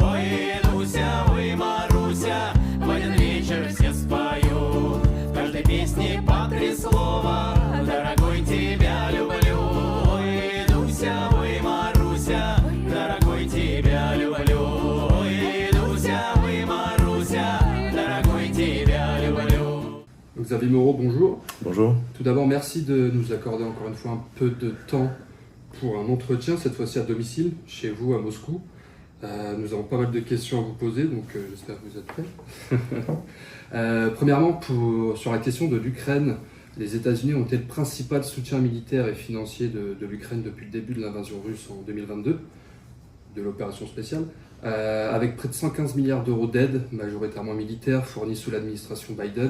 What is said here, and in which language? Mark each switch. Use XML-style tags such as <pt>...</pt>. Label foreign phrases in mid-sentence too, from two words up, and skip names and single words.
<ru>Ой, Дуся, ой, Маруся, в один вечер все спою. В каждой песне по три слова: дорогой, тебя люблю. Ой, Дуся, ой, Маруся, дорогой, тебя люблю. Ой, Дуся, ой, Маруся, дорогой, тебя люблю.</ru> <fr>Xavier Moreau, bonjour. Bonjour. Tout d'abord, merci de nous accorder encore une fois un peu de temps pour un entretien, cette fois-ci à domicile, chez vous à Moscou. Nous avons pas mal de questions à vous poser, donc j'espère que vous êtes prêts. Premièrement, sur la question de l'Ukraine, les États-Unis ont été le principal soutien militaire et financier de l'Ukraine depuis le début de l'invasion russe en 2022, de l'opération spéciale, avec près de 115 milliards d'euros d'aide, majoritairement militaire, fournis sous l'administration Biden.</fr>